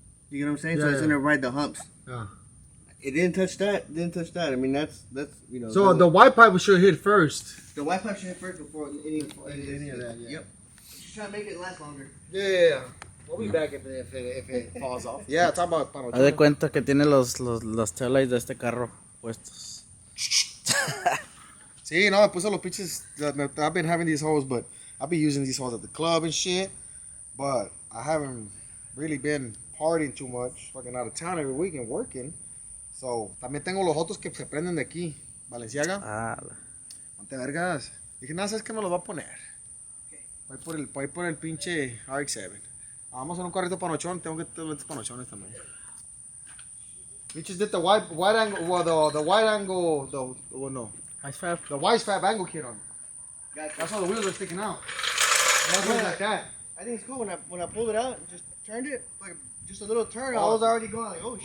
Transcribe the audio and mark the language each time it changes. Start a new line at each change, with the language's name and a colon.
English: You get what I'm saying? Yeah, So it's yeah. gonna ride the humps. Yeah. It didn't touch that. I mean, that's you know. So the white pipe should hit first. the white pipe should hit first before any of that, yeah. Yep. Just trying to make it last longer. Yeah. We'll be back if it falls off. Yeah, talk about
Spanish: Haz de cuenta que tiene los taillights de este carro puestos. Sí, no, me puse los pinches.
English: I've been having these hoes, but I've been using these hoes at the club and shit. But I haven't really been partying too much. Fucking out of town every week and working.
Spanish: So, también tengo los otros que se prenden de aquí. Valenciaga. Ah, Ponte vergas. Dije, nada, ¿sabes qué me los va a poner? Voy por el pinche Rx7. Vamos en un carrito panochón. Tengo que tener lentes panochones también.
English: We just did the wide angle, well, the wide angle, no. Ice Fab. The wise fab angle kit on. Gotcha. That's why the wheels are sticking out. Nothing like that. I think it's cool when I pulled it out and just turned it like just a little turn. I was already going like, oh shit.